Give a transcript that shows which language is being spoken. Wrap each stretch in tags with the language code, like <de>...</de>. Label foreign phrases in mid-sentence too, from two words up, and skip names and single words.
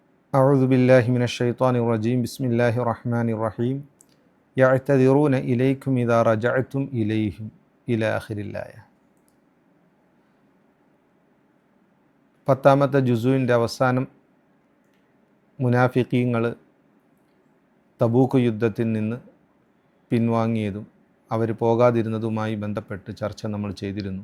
<ar>أعوذ بالله من الشيطان الرجيم بسم الله الرحمن الرحيم يعتذرون إليكم إذا رجعتم إليهم إلى آخر الآية.</ar> <ml>പത്താമത്തെ ജുസുവിൻ്റെ അവസാനം മുനാഫിഖീങ്ങൾ തബൂക്ക് യുദ്ധത്തിൽ നിന്ന് പിൻവാങ്ങിയതും അവർ പോകാതിരുന്നതുമായി ബന്ധപ്പെട്ട് ചർച്ച നമ്മൾ ചെയ്തിരുന്നു.</ml>